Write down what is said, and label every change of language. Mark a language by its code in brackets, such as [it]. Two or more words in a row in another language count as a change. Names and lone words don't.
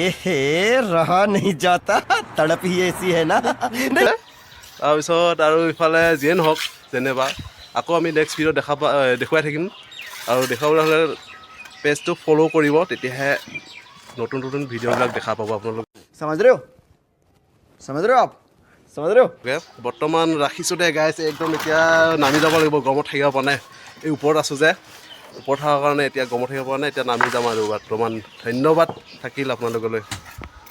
[hi] रहा नहीं जाता, तड़प ही ऐसी है ना। [as] তাৰপিছত আৰু ইফালে যিয়ে নহওক যেনেবা আকৌ আমি নেক্সট ভিডিঅ' দেখুৱাই থাকিম। আৰু দেখুৱাবলৈ হ'লে পেজটো ফ'ল' কৰিব, তেতিয়াহে নতুন ভিডিঅ'বিলাক দেখা পাব আপোনালোকে। [hi] समझ रहे हो आप समझ रहे हो। [as] বৰ্তমান ৰাখিছোঁ দে গাইছ, একদম এতিয়া নামি যাব লাগিব, গৰমত থাকিব পৰা নাই। এই ওপৰত আছোঁ যে, ওপৰত থকাৰ কাৰণে এতিয়া গৰমত থাকিব পৰা নাই, এতিয়া নামি যাম আৰু বৰ্তমান। ধন্যবাদ থাকিল আপোনালোকলৈ।